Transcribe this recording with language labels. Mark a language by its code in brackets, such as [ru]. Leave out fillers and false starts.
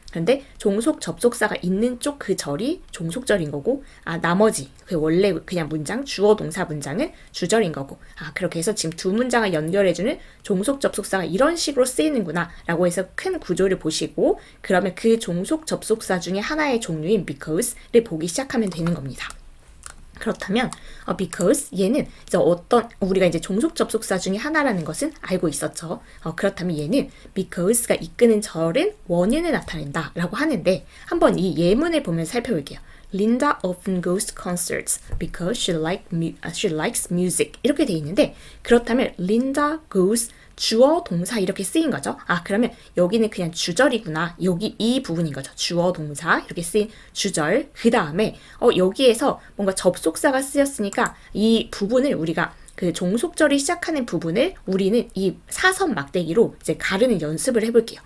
[ko] 그런데 종속 접속사가 있는 쪽 그 절이 종속절인 거고 나머지 원래 그냥 문장, 주어 동사 문장은 주절인 거고 그렇게 해서 지금 두 문장을 연결해주는 종속 접속사가 이런 식으로 쓰이는구나 라고 해서 큰 구조를 보시고, 그러면 그 종속 접속사 중에 하나의 종류인 because를 보기 시작하면 되는 겁니다. 그렇다면 because 얘는 이제 우리가 이제 종속 접속사 중에 하나라는 것은 알고 있었죠. 그렇다면 얘는 because가 이끄는 절은 원인을 나타낸다 라고 하는데 한번 이 예문을 보면 살펴볼게요. [en] Linda often goes to concerts because she likes music [ko] 이렇게 돼 있는데, 그렇다면 Linda goes 주어, 동사 이렇게 쓰인 거죠. 그러면 여기는 그냥 주절이구나. 여기 이 부분인 거죠. 주어, 동사 이렇게 쓰인 주절. 그 다음에 여기에서 뭔가 접속사가 쓰였으니까 이 부분을 우리가 그 종속절이 시작하는 부분을 우리는 이 사선 막대기로 이제 가르는 연습을 해볼게요.